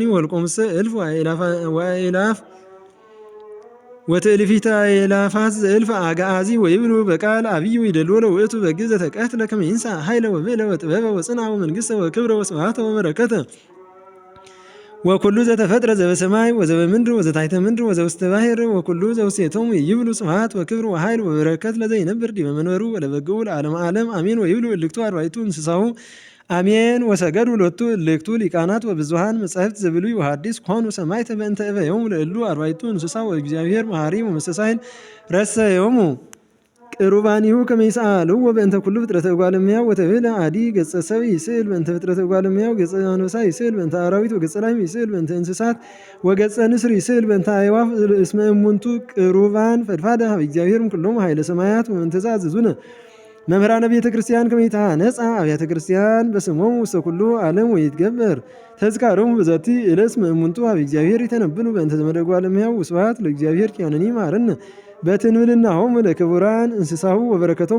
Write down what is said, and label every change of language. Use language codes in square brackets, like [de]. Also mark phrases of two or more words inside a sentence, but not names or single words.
[gez] ወልቆሙሰ እልፍ ወአእላፍ ወትእልፊተ አእላፋት ዘእልፍ አግዓዚ ወይብሉ በቃል አብይ ይደልዎ ለውእቱ በግ ዘተቀትለ ከመ ይንሣእ ኃይለ ወብእለ ወጥበበ ወጽንዐ ወመንግሥተ ወክብረ ወስብሐተ ወበረከተ ወኩሉ ዘተፈጥረ ዘበሰማይ ወዘበምድር ወዘታሕተ ምድር ወዘውስተ ባሕር ወኩሉ ዘውስቴቶሙ ይብሉ ስብሐት ወክብር ወኃይል ወበረከት ለዘይነብር ዲበ መንበሩ ወለበግዑ ለዓለመ ዓለም አሜን። ወይብሉ እልክቱ አርባዕቱ እንስሳሁ አሜን። ወሰገዱ ሎቱ እልክቱ ሊቃናት ወብዙኃን መጻሕፍት ዘብሉይ ወሐዲስ ኮኑ ሰማዕተ በእንተ እበዮሙ ለእሉ አርባዕቱ እንስሳ ወእግዚአብሔር መሐሪ ወመስተሳሂል ረሰዮሙ ቅሩባኒሁ ከመ ይስአልዎ በእንተ ኩሉ ፍጥረተ እጓለ እመሕያው ወተብህለ አዲ ገጸ ሰብእ ይስእል በእንተ ፍጥረተ እጓለ እመሕያው ገጸ አንበሳ ይስእል በእንተ አራዊት ወገጸ ላህም ይስእል በእንተ እንስሳት ወገጸ ንስር ይስእል በእንተ አዕዋፍ እስመ እሙንቱ ቅሩባን ፈድፋደ ሀበ እግዚአብሔር እምኩሎሙ ኃይለ ሰማያት ወእንተ ዘአዘዙነ መምህራነ ቤተ ክርስቲያን ከመ ይትሐነጻ አብያተ ክርስቲያን በስሞሙ ውስተ ኩሉ ዓለም ወይትገበር ተዝካሮሙ በዛቲ ዕለት እስመ እሙንቱ ሀበ እግዚአብሔር ይተነብሉ በእንተ ዘመደ እጓለ እመሕያው ወስብሐት ለእግዚአብሔር ኪያነኒ መሐረነ በትንብልናሆሙ ለክቡራን እንስሳሁ ወበረከቶሙ